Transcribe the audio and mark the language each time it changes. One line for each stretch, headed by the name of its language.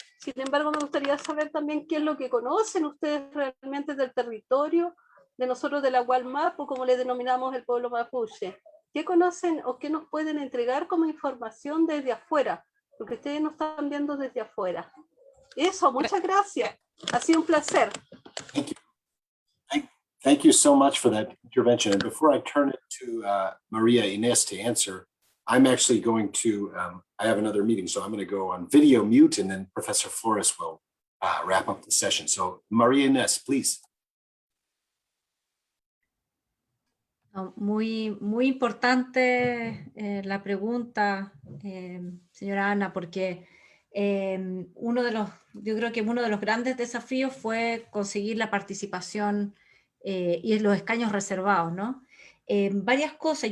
Spanish: Sin embargo, me gustaría saber también qué es lo que conocen ustedes realmente del territorio de nosotros de la Gualmapu, como le denominamos el pueblo mapuche. ¿Qué conocen o qué nos pueden entregar como información desde afuera? Porque ustedes nos están viendo desde afuera. Eso, muchas gracias. Ha sido un placer.
English: Thank you so much for that intervention. And before I turn it to Maria Inés to answer, I'm actually going to, I have another meeting, so I'm going to go on video mute, and then Professor Flores will wrap up the session. So Maria Inés, please.
Spanish: Muy importante la pregunta, señora Ana, porque yo creo que uno de los grandes desafíos fue conseguir la participación y los escaños reservados, ¿no? Varias cosas.